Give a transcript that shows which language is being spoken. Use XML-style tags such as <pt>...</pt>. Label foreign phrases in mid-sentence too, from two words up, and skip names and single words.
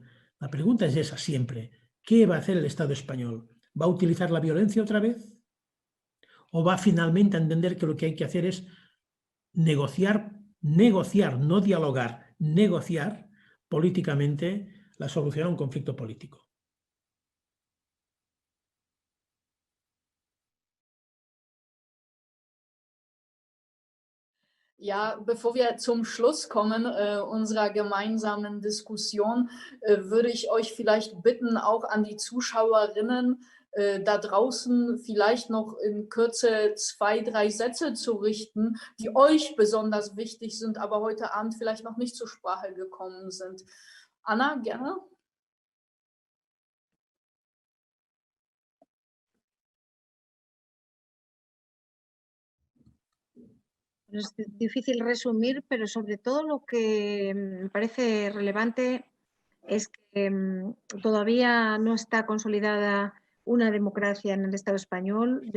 <es>La pregunta es esa siempre. ¿Qué va a hacer el Estado español? ¿Va a utilizar la violencia otra vez? ¿O va finalmente a entender que lo que hay que hacer es negociar, no dialogar, negociar políticamente la solución a un conflicto político?</es> <de>Ja, bevor wir zum Schluss kommen unserer gemeinsamen Diskussion, würde ich euch vielleicht bitten, auch an die Zuschauerinnen da draußen vielleicht noch in Kürze 2, 3 Sätze zu richten, die euch besonders wichtig sind, aber heute Abend vielleicht noch nicht zur Sprache gekommen sind. Anna, gerne.</de> <es>Es difícil resumir, pero sobre todo lo que me parece relevante es que todavía no está consolidada una democracia en el Estado español desde</es>